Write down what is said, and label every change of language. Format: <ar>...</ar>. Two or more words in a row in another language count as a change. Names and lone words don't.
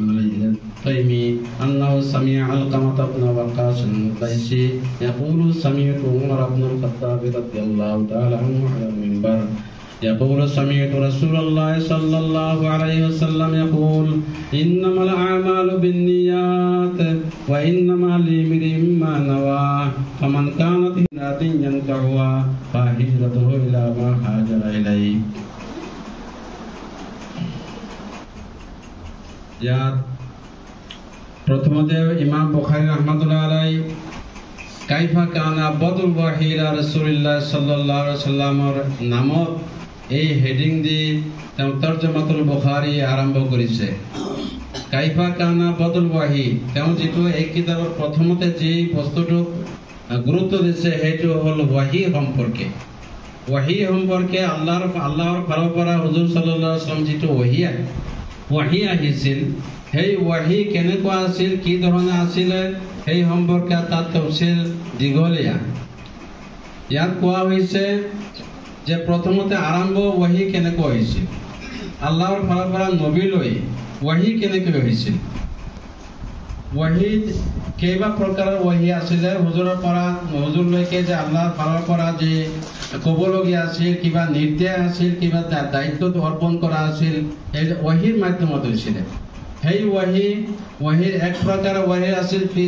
<ar>التيمي أنه سمع علقمة بن وقاص القيسي يقول سمعت عمر بن الخطاب رضي الله تعالى عنه على المنبر يقول سمعت رسول الله صلى الله عليه وسلم يقول إنما الأعمال بالنيات وإنما لامرئ ما نوى فمن كانت هجرته ينتهى فهجرته إلى ما هاجر إليه</ar> <as>ইয়াত প্রথমতে ইমাম বুখারী</as> <ar>رحمة الله عليه كيف كان بدء الوحي إلى رسول الله صلى الله عليه وسلم</ar> <as>নামত এই হেডিং দি তেওঁ তৰজমাতুল বুখাৰী আৰম্ভ কৰিছে</as> <ar>كيف كان بدء الوحي</ar> <as>তেওঁ যেটো এই কিতাবৰ প্ৰথমতে যে বস্তুটো গুৰুত্ব দিছে হেটো হল ওয়াহি সম্পৰ্কে আল্লাহৰ ফালৰ পৰা হুজুৰ</as> <ar>صلى الله عليه وسلم</ar> <as>যেটো ওয়াহি আহিছিল সেই ওয়াহি কেনেকুৱা আছিল কি ধৰণে আছিল এই সম্পৰ্কে তাত তফসিল দীঘলীয়া ইয়াত কোৱা হৈছে যে প্ৰথমতে আৰম্ভ ওয়াহি কেনেকৈ হৈছিল আল্লাহৰ ফালৰ পৰা নবীলৈ ওয়াহি কেনেকৈ হৈছিল ওয়াহি কেইবা প্ৰকাৰৰ ওয়াহি আছিল হুজুৰলৈকে যে আল্লাহৰ ফালৰ পৰা যে ক'বলগীয়া আছিল কিবা নিৰ্দেশ আছিল কিবা দায়িত্ব অৰ্পণ কৰা আছিল এই ওয়াহিৰ মাধ্যমত হৈছিল সেই ওয়াহিৰ এক প্ৰকাৰৰ ওয়াহি আছিল</as>